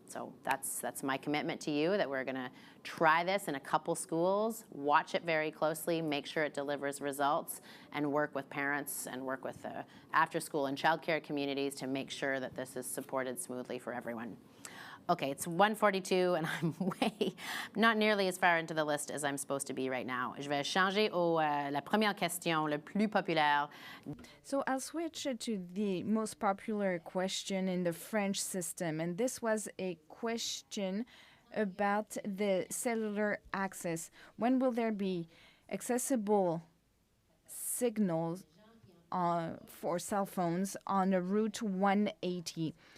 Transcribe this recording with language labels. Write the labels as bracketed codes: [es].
[en] So that's my commitment to you, that we're going to try this in a couple schools, watch it very closely, make sure it delivers results, and work with parents and work with the after-school and childcare communities to make sure that this is supported smoothly for everyone. Okay, it's 1:42 and I'm not nearly as far into the list as I'm supposed to be right now. [fr] Je vais changer la première question, le plus populaire. [en] So I'll switch to the most popular question in the French system, and this was a question about the cellular access. When will there be accessible signals for cell phones on Route 180?